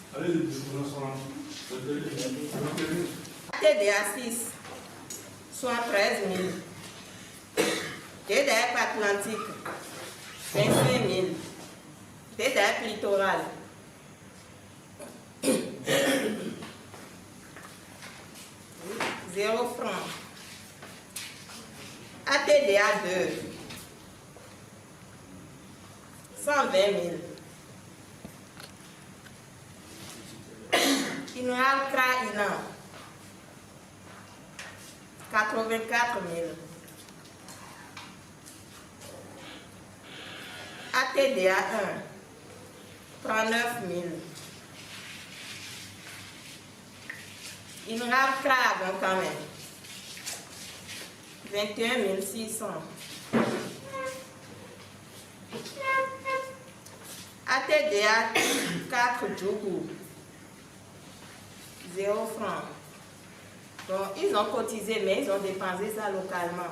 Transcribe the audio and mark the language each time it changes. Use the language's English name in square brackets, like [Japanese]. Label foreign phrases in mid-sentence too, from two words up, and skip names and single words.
[French] ATDA 6, 113 000, TDF Atlantique 25 000, TDF Littoral 0 francs. ATDA 2, 120 000. INRAL CRA INAN, 84 000. ATDA 1, 39 000. INRAL CRA avant quand même, 21 600. ATDA 4 Djougou, 0 francs. Donc ils ont cotisé mais ils ont dépensé ça localement.